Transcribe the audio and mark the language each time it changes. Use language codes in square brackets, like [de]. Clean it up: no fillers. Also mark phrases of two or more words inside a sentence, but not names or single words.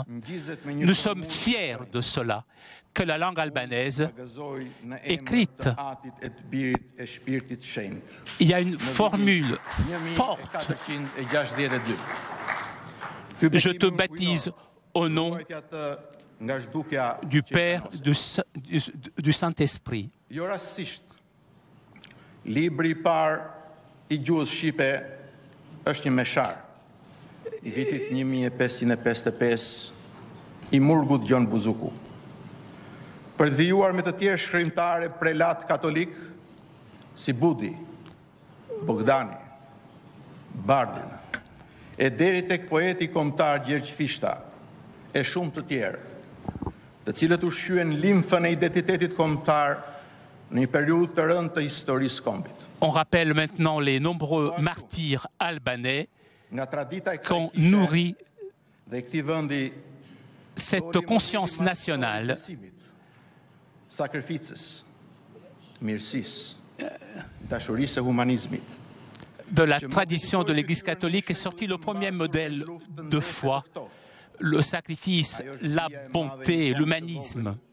[fr] Nous sommes fiers de cela, que la langue albanaise, écrite, il y a une formule forte. Je te baptise au nom du Père, du Saint-Esprit. [sq] I gjuhës Shqipe është një meshar i vitit 1555 i Murgut Gjon Buzuku. Për të vijuar me të tjerë shkrimtare prelat katolik si Budi, Bogdani, Bardin, e deri tek poeti kombëtar Gjergj Fishta e shumë të tjerë, të cilët ushqyen limfën e identitetit kombëtar në një periudhë të rëndë të historisë kombit. [fr] On rappelle maintenant les nombreux martyrs albanais qui ont nourri cette conscience nationale de la tradition de l'Église catholique est sorti le premier modèle de foi, le sacrifice, la bonté, l'humanisme.